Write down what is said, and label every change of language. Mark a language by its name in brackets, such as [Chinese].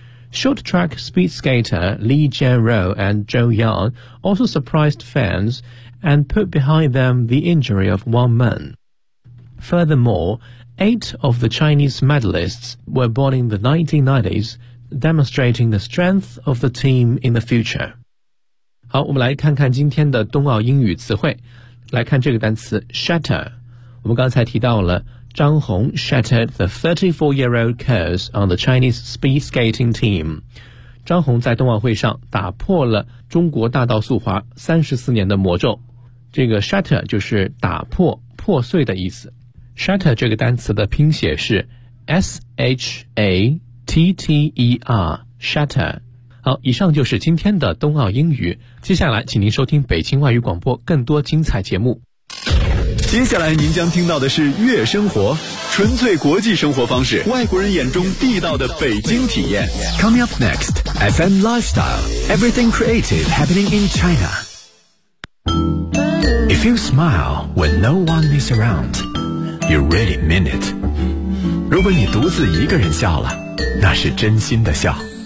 [English] Short track speed skater Li Jianro and Zhou Yang also surprised fans and put behind them the injury of Wang Meng. Furthermore, 8 of the Chinese medalists were born in the 1990s, demonstrating the strength of the team in the future. [Chinese] 好，我们来看看今天的冬奥英语词汇。来看这个单词 [English] shatter。 [Chinese] 我们刚才提到了张红 [English] shattered the 34-year-old curse on the Chinese speed skating team。 [Chinese] 张红在冬奥会上打破了中国大道速滑34年的魔咒。这个 shatter 就是打破、破碎的意思。 shatter 这个单词的拼写是 S-H-A-T-T-E-R, shatter。好，以上就是今天的冬奥英语。接下来，请您收听北京外语广播更多精彩节目。接下来您将听到的是悦生活，纯粹国际生活方式，外国人眼中地道的北京体验。 [English] Coming up next, FM Lifestyle, Everything Creative Happening in China. If you smile when no one is around, you really mean it. [Chinese] 如果你独自一个人笑了，那是真心的笑。